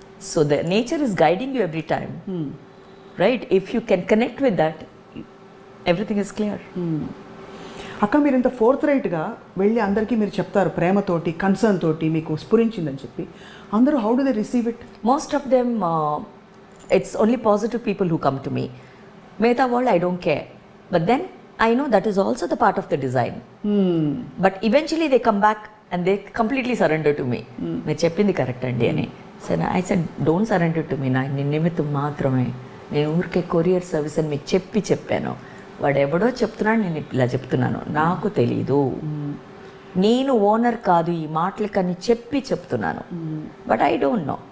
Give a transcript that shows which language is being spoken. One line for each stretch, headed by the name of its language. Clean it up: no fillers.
English: So the nature is guiding you every time, right? If you can connect with that, everything is clear.
Telugu: అక్క మీరు ఇంత fourth రైట్గా వెళ్ళి అందరికీ మీరు చెప్తారు, ప్రేమతోటి కన్సర్న్ తోటి మీకు స్ఫురించిందని చెప్పి, అందరూ
English: How do they receive it? Most of them, it's only positive people who come to me. Mehta world, I don't care. But then I know that is also the part of the design. But eventually they come back and they completely surrender to me.
Telugu: మీరు చెప్పింది correct అండి అని.
English: so I said don't surrender to me,
Telugu: నా నిమిత్తం మాత్రమే, నేను ఊరికే courier service అని మీకు చెప్పాను. వాడు ఎవడో చెప్తున్నాడు, నేను ఇలా చెప్తున్నాను, నాకు తెలీదు, నేను ఓనర్ కాదు ఈ మాటలకని చెప్తున్నాను.
English: But I don't know.